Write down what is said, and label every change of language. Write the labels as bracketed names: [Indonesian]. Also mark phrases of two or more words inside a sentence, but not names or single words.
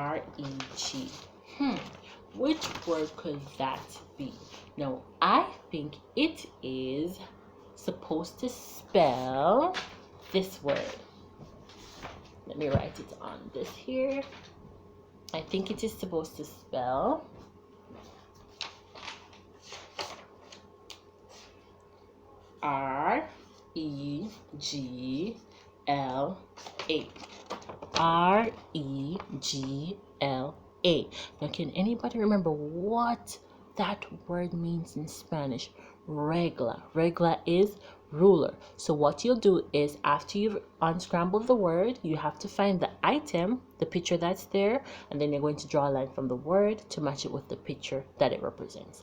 [English] Which word could that be? Now, I think it is supposed to spell this word. Let me write it on this here. I think it is supposed to spell R-E-G-L-A. R-E-G-L-A. Now, can anybody remember what that word means in Spanish? Regla. Regla is ruler. So what you'll do is after you've unscrambled the word, you have to find the item, the picture that's there, and then you're going to draw a line from the word to match it with the picture that it represents.